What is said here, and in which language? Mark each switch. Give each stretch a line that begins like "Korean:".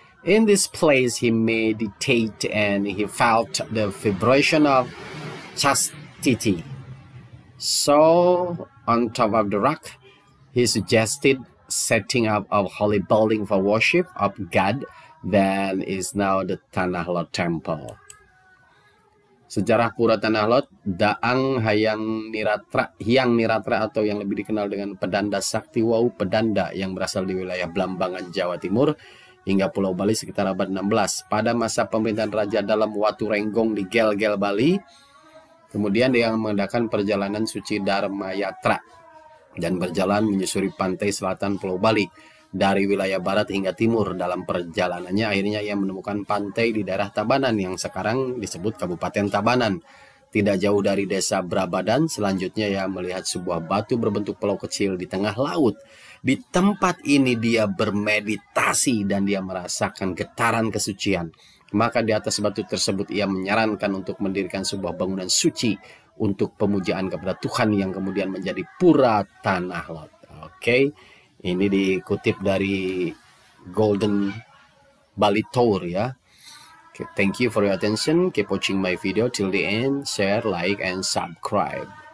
English: In this place, he meditated and he felt the vibration of chastity. So, on top of the rock, he suggested setting up a holy building for worship of God that is now the Tanah Lot Temple.
Indonesian: Sejarah Pura Tanah Lot, Daang Hyang Niratra atau yang lebih dikenal dengan Pedanda Sakti Wau Pedanda yang berasal di wilayah Blambangan, Jawa Timur hingga Pulau Bali sekitar abad 16. Pada masa pemerintahan Raja Dalam Waturenggong di Gelgel, Bali, kemudian dia mengadakan perjalanan suci Dharma Yatra dan berjalan menyusuri pantai selatan Pulau Bali dari wilayah barat hingga timur. Dalam perjalanannya akhirnya ia menemukan pantai di daerah Tabanan yang sekarang disebut Kabupaten Tabanan. Tidak jauh dari desa Brabadan, selanjutnya ia melihat sebuah batu berbentuk pulau kecil di tengah laut. Di tempat ini dia bermeditasi dan dia merasakan getaran kesucian. Maka di atas batu tersebut ia menyarankan untuk mendirikan sebuah bangunan suci untuk pemujaan kepada Tuhan yang kemudian menjadi Pura Tanah Lot. Oke, ini dikutip dari Golden Bali Tour ya.
English: Okay, thank you for your attention. Keep watching my video till the end. Share, like, and subscribe.